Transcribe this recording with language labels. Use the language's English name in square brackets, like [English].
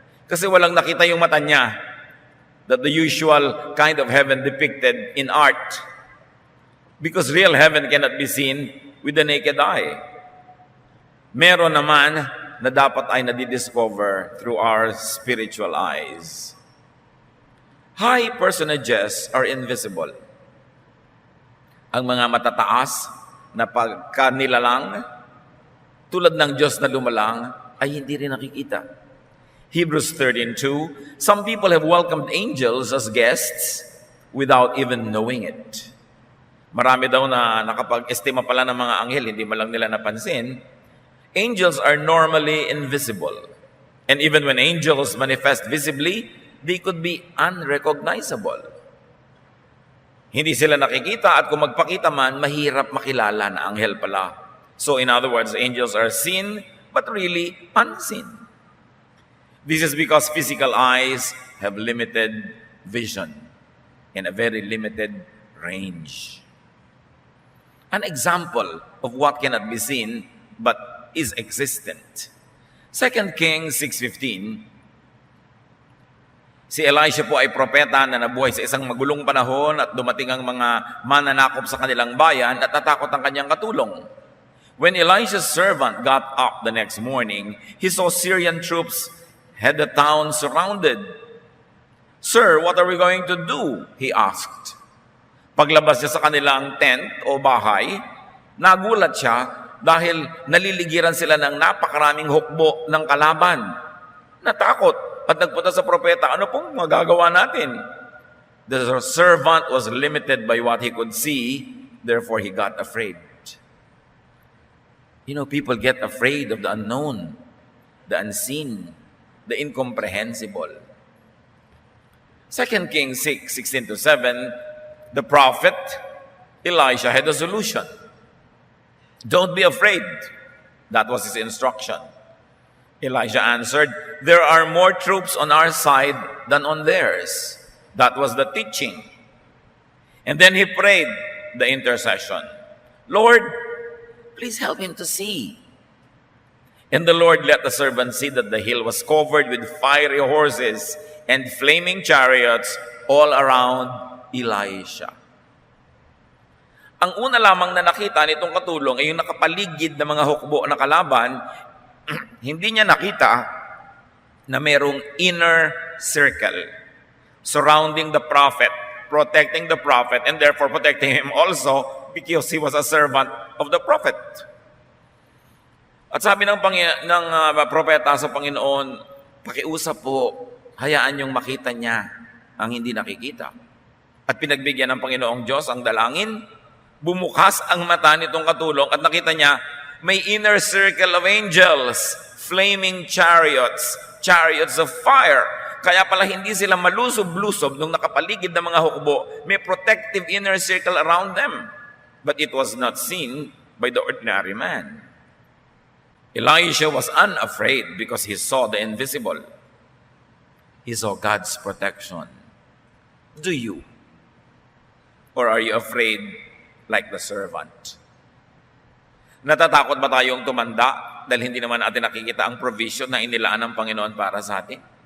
[Filipino] Kasi walang nakita yung mata niya. [English] That the usual kind of heaven depicted in art. Because real heaven cannot be seen with the naked eye. [Filipino] Meron naman na dapat ay nadidiscover [English] through our spiritual eyes. High personages are invisible. [Filipino] Ang mga matataas na pagkanilalang, tulad ng Diyos na lumalang, ay hindi rin nakikita. [English] Hebrews 13:2, some people have welcomed angels as guests without even knowing it. [Filipino] Marami daw na nakapag-estima pala ng mga anghel, hindi man lang nila napansin. [English] Angels are normally invisible. And even when angels manifest visibly, they could be unrecognizable. [Filipino] Hindi sila nakikita at kung magpakita man, mahirap makilala na anghel pala. [English] So in other words, angels are seen but really unseen. This is because physical eyes have limited vision and a very limited range. An example of what cannot be seen but is existent. [Filipino] 2 Kings 6:15, si Elisha po ay propeta na nabuhay sa isang magulong panahon at dumating ang mga mananakop sa kanilang bayan at natakot ang kanyang katulong. [English] When Elisha's servant got up the next morning, he saw Syrian troops had the town surrounded. Sir, what are we going to do? He asked. [Filipino] Paglabas niya sa kanilang tent o bahay, nagulat siya dahil naliligiran sila ng napakaraming hukbo ng kalaban. Natakot at nagpunta sa propeta, ano pong magagawa natin? [English] The servant was limited by what he could see, therefore he got afraid. You know, people get afraid of the unknown, the unseen, the incomprehensible. 2 Kings 6:16-7, the prophet Elisha had a solution. Don't be afraid. That was his instruction. Elijah answered, there are more troops on our side than on theirs. That was the teaching. And then he prayed the intercession. Lord, please help him to see. And the Lord let the servant see that the hill was covered with fiery horses and flaming chariots all around Elisha. [Filipino] Ang una lamang na nakita nitong katulong ay yung nakapaligid na mga hukbo na kalaban. Hindi niya nakita na mayroong [English] inner circle surrounding the prophet, protecting the prophet, and therefore protecting him also because he was a servant of the prophet. [Filipino] At sabi ng propeta sa Panginoon, pakiusap po, hayaan niyong makita niya ang hindi nakikita. At pinagbigyan ng Panginoong Diyos ang dalangin, bumukas ang mata nitong katulong at nakita niya may [English] inner circle of angels, flaming chariots, chariots of fire. [Filipino] Kaya pala hindi sila malusob-lusob nung nakapaligid ng mga hukbo. [English] May protective inner circle around them. But it was not seen by the ordinary man. Elisha was unafraid because he saw the invisible. He saw God's protection. Do you? Or are you afraid like the servant? [Filipino] Natatakot ba tayong tumanda dahil hindi naman natin nakikita ang provision na inilaan ng Panginoon para sa atin?